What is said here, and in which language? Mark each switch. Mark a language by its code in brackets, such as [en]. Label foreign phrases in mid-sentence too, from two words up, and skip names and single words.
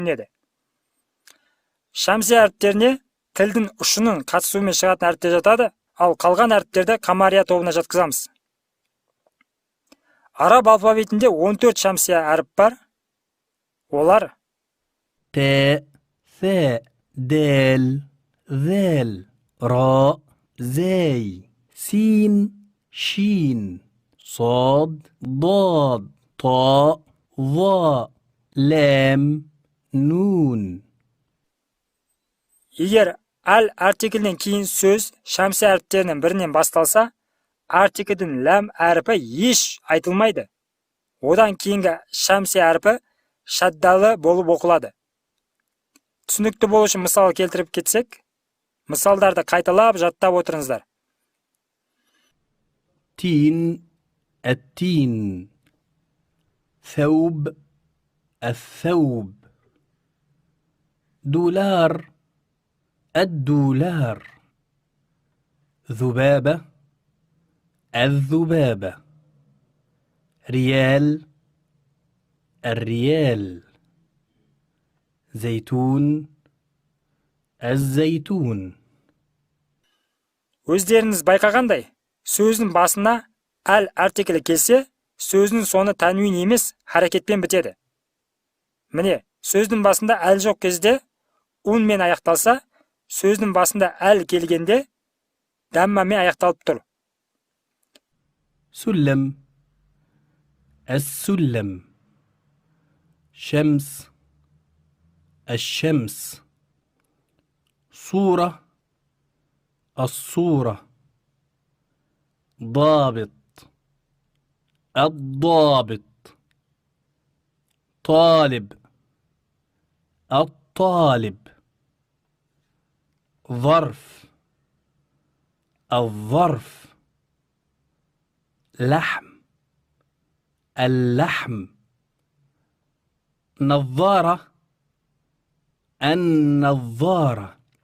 [kk] еді. Шәмсия әріптеріне тілдің ұшының қатысуымен шығатын әріптер жатады, ал қалған әріптерді Камария тобына жатқызамыз. Араб алфавитінде 14 шәмсия әріп бар. Олар [ar] ت ثاء دال ذال راء زاي سين شين صاد ضاد طاء ظاء لام نون. [kk] егер әл артиклінен кейін сөз шәмсия әріптерінің бірінен басталса, артиклдің ләм әріпі еш айтылмайды. Одан кейінгі шәмсия әріпі шаддалы болып оқылады. Түсінікті болу үшін мысал келтіріп кетсек, мысалдарды қайталап жаттап отырыңыздар. [ar] تين التين ثوب الثوب دولار الدولار ذبابة الذبابة ريال الريال زيتون الزيتون. [kk] Өздеріңіз байқағандай, сөздің басына әл артиклі келсе, сөздің соңы тәнуин емес, харекетпен бітеді. Міне, сөздің басында әл жоқ кезде унмен аяқталса, сөздің басында әл келгенде даммамен аяқталып тұр. [ar] سلم السلم شمس الشمس صورة الصورة ضابط الضابط طالب الطالب ظرف الظرف لحم اللحم نظارة النظارة